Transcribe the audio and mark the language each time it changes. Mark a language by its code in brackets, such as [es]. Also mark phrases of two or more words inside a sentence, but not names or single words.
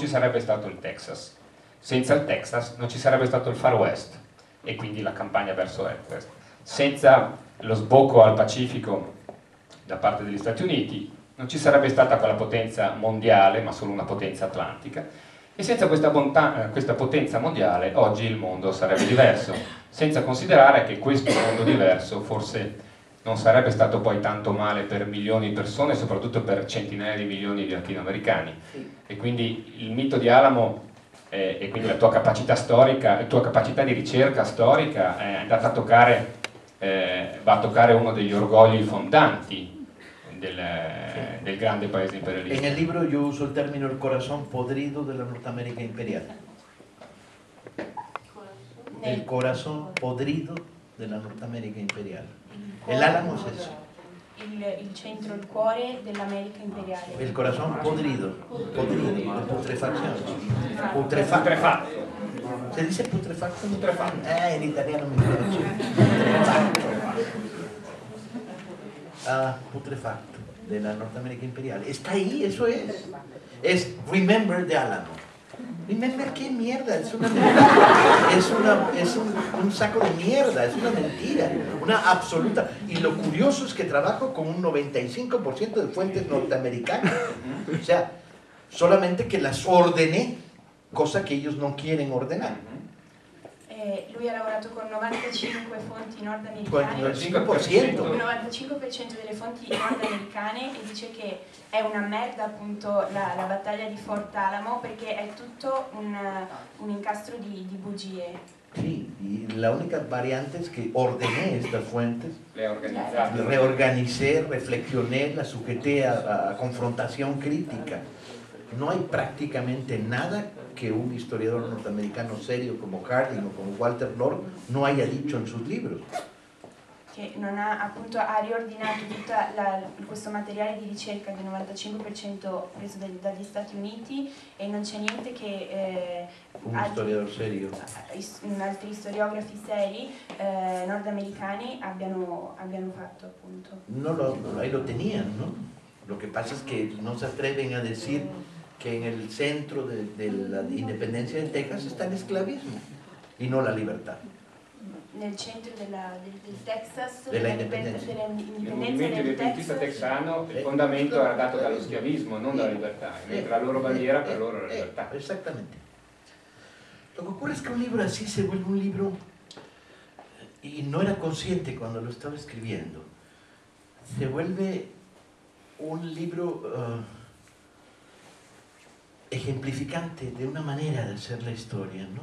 [it] sarebbe stato il Texas, senza il Texas non ci sarebbe stato il Far West e quindi la campagna verso Est, senza lo sbocco al Pacifico da parte degli Stati Uniti non ci sarebbe stata quella potenza mondiale ma solo una potenza atlantica, e senza questa potenza mondiale oggi il mondo sarebbe diverso, senza considerare che questo mondo diverso forse non sarebbe stato poi tanto male per milioni di persone, soprattutto per centinaia di milioni di latinoamericani. E quindi il mito di Alamo e quindi la tua capacità storica, la tua capacità di ricerca storica è andata a toccare, va a toccare uno degli orgogli fondanti del grande paese imperialista. [es] En el libro yo uso el término el corazón podrido de la Norteamérica imperial. El corazón podrido de la Norteamérica imperial. El Álamo es eso. [it] Il centro, il cuore dell'America imperiale. [es] El corazón podrido, de putrefacción. Putrefacto. ¿Se dice putrefacto? Putrefacto. En italiano [it] mi piace. [es] Putrefacto. Putrefacto de la Norteamérica imperial. Está ahí, eso es. Es Remember de Álamo. Remember qué mierda, es una mentira. Es un saco de mierda, es una mentira, una absoluta. Y lo curioso es que trabajo con un 95% de fuentes norteamericanas. O sea, solamente que las ordené, cosa que ellos no quieren ordenar. [it] che lui ha lavorato con 95 fonti nordamericane, il 5%. il 95% delle fonti nordamericane, e dice che è una merda appunto la battaglia di Fort Alamo perché è tutto un incastro di bugie. [es] Sí, y la única variante es que ordené estas fuentes, Le reorganicé, reflexioné, las sujeté a confrontación crítica. No hay prácticamente nada que un historiador norteamericano serio como Harding o como Walter Lord no haya dicho en sus libros. [it] Che non ha, appunto, ha riordinato tutto questo materiale di ricerca del 95% preso dagli Stati Uniti, e non c'è niente che [es] Un historiador serio. [it] altri storiografi seri nordamericani abbiano fatto, appunto. [es] Ahí lo tenían, ¿no? Lo que pasa es que no se atreven a decir que en el centro de la independencia de Texas está el esclavismo y no la libertad. [it] Nel centro del Texas, Della indipendenza. Il movimento indipendentista texano, il fondamento era dato dallo schiavismo, non dalla libertà, mentre la loro bandiera per loro era la libertà. [es] Exactamente. Lo que ocurre es que un libro así se vuelve un libro, y no era consciente cuando lo estaba escribiendo, se vuelve un libro ejemplificante de una manera de hacer la historia, ¿no?